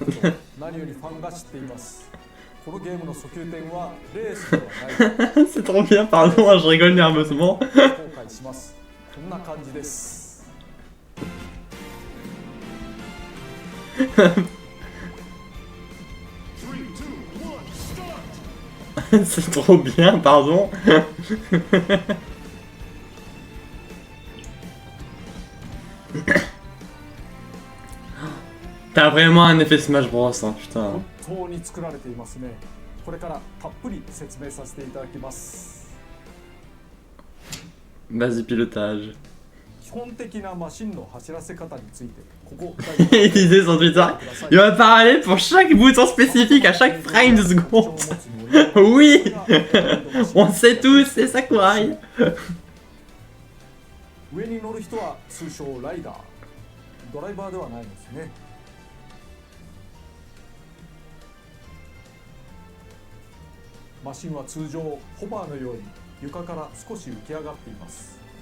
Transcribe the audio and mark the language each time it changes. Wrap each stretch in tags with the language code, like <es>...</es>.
<ja>だけど何よりファンが知っています。このゲームの訴求点はレースではない。</ja> <fr>C'est trop bien, pardon, je rigole nerveusement.</fr> <ja>後悔します。こんな感じです。</ja> <fr>C'est trop bien, pardon. T'as vraiment un effet Smash Bros, hein, putain.</fr> <ja>本当に作られていますね。これからたっぷり説明させていただきます。</ja> <fr>Vas-y, pilotage.</fr> <ja>基本的なマシンの走らせ方について、ここ</ja> <fr>Il disait sur Twitter, il va parler pour chaque bouton spécifique à chaque frame de seconde. Oui. On sait tous, c'est Sakurai.</fr> <ja>上に乗る人は通称ライダー。ドライバーではないんですね。マシンは通常ホバーのように床から少し浮き上がっています。</ja>